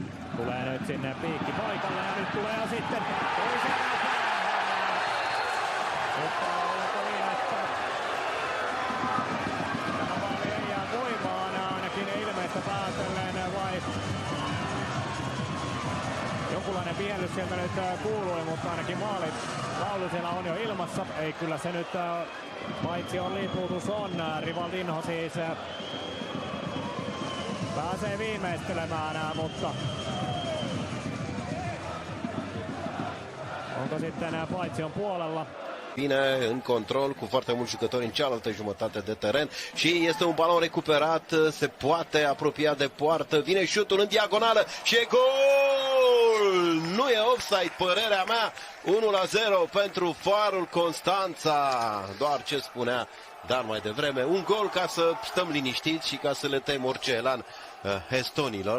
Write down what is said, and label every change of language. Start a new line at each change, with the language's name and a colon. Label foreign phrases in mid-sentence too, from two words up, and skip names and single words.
Finnish: Tulee nyt sinne piikki paikalle ja nyt tulee sitten toiseen mutta onko niin, että tämä maali ei jää voimaan ainakin ilmeistä päätellen vai jonkunlainen vihelys sieltä nyt kuului, mutta ainakin maali laulu siellä on jo ilmassa. Ei kyllä se nyt paitsi on liputus on. Rivaldinho siis pääsee viimeistelemään, mutta onko sitten Paitsion puolella?
Romanian: Bine în control cu foarte mulți jucători în cealaltă jumătate de teren și este un balon recuperat, se poate apropia de poartă, vine șutul în diagonală și e gol! Nu e offside, părerea mea, 1-0 pentru Farul Constanța, doar ce spunea dar mai devreme, un gol ca să stăm liniștiți și ca să le tăiem orice elan estonilor.